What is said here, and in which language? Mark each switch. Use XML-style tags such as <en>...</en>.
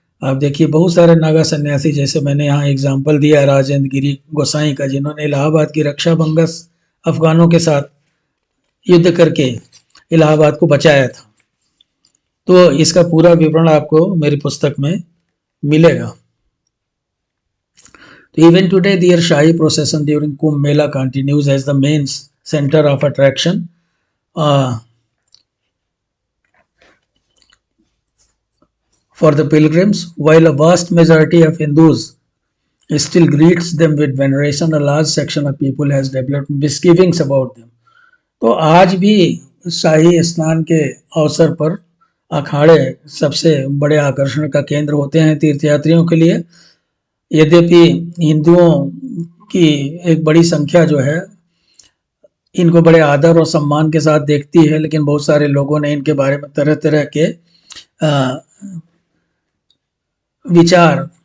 <hi>आप देखिए, बहुत सारे नागा सन्यासी, जैसे मैंने यहाँ एग्जाम्पल दिया राजेंद्र गिरी गोसाई का, जिन्होंने इलाहाबाद की रक्षा बंगस अफगानों के साथ युद्ध करके इलाहाबाद को बचाया था। तो इसका पूरा विवरण आपको मेरी पुस्तक में मिलेगा।</hi> <en>तो even today there shahi procession during Kumbh Mela continues as the main centre of attraction for the pilgrims, while a vast majority of Hindus still greets them with veneration. A large section of people has developed misgivings about them.</en> <hi>तो आज भी शाही स्नान के अवसर पर अखाड़े सबसे बड़े आकर्षण का केंद्र होते हैं तीर्थयात्रियों के लिए। यद्यपि हिंदुओं की एक बड़ी संख्या जो है इनको बड़े आदर और सम्मान के साथ देखती है, लेकिन बहुत सारे लोगों ने इनके बारे में तरह तरह के विचार</hi>